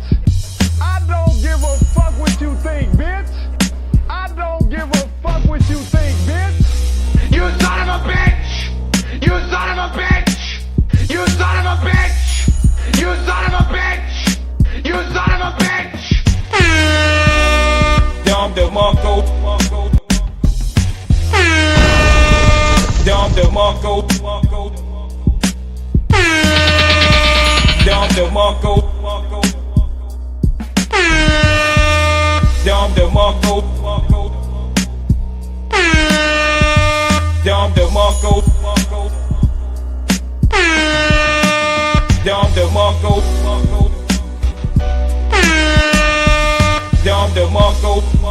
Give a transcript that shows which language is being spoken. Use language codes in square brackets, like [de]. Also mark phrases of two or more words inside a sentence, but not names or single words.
[en] I don't give a fuck what you think, bitch. I don't give a fuck what you think, bitch. You son of a bitch! You son of a bitch! You son of a bitch! You son of a bitch! You son of a bitch! Dom DeMarco, Dom DeMarco, Dom DeMarco, Dom DeMarco, Dom DeMarco, Dom DeMarco, Dom DeMarco,